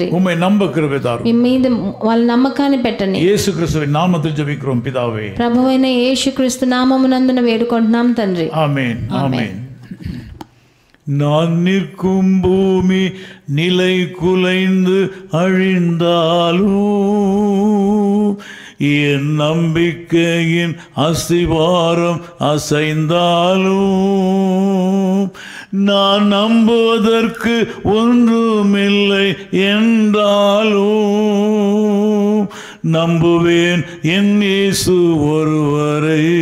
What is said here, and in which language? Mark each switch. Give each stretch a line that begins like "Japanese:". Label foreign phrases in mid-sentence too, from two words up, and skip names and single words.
Tamil: உம்மை நம்ப கிருபை தாரும்.
Telugu: మీ మీద వాళ్ళ నమ్మకాన్ని పెట్టండి.
Tamil: இயேசு கிறிஸ்துவின் நாமத்தில் ஜெபிக்கிறோம் பிதாவே.
Telugu: ప్రభువైన యేసుక్రీస్తు నామమునందున వేడుకుంటున్నాం తండ్రి.
Tamil: ஆமென். ஆமென். நான் நிற்கும் பூமி நிலை குலைந்து அழிந்தாலும், என் நம்பிக்கையின் அஸ்திவாரம் அசைந்தாலும், நான் நம்புவதற்கு ஒன்றுமில்லை என்றாலும், நம்புவேன் என் இயேசு ஒருவரை.